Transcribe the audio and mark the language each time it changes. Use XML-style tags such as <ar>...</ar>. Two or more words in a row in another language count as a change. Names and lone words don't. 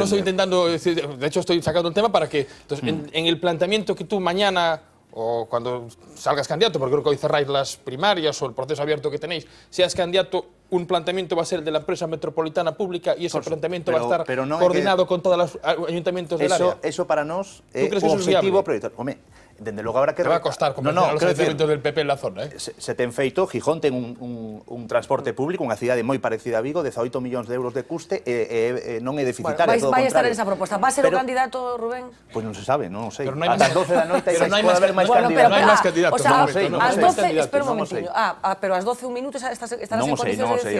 <es>estoy intentando, de hecho estoy sacando el tema para que, entonces, en el planteamiento que tú mañana o cuando salgas candidato, porque creo que hoy cerráis las primarias o el proceso abierto que tenéis, seas candidato, un planteamiento va a ser de la empresa metropolitana pública y ese planteamiento va a estar coordinado con todos los ayuntamientos del área.</es> <gl>Eso para nós é o objetivo prioritario. Home, dende logo habrá que...</gl> <es>Te va a costar convencer a los ayuntamientos del PP en la zona,</es> <gl>Se ten feito, Gijón ten un transporte público, unha cidade moi parecida a Vigo, 18 millóns de euros de custe, e non é deficitaria, todo o vai estar en contrario. esa proposta. Va a ser o candidato, Rubén? Pois non se sabe, non o sei. Pero non hai Ata as 12 da noite pode haber máis candidatos. Non hai máis candidatos. O sea, ás 12, espera un momentiño. Pero ás 12 minutos estás en condicións de decirlo.</gl>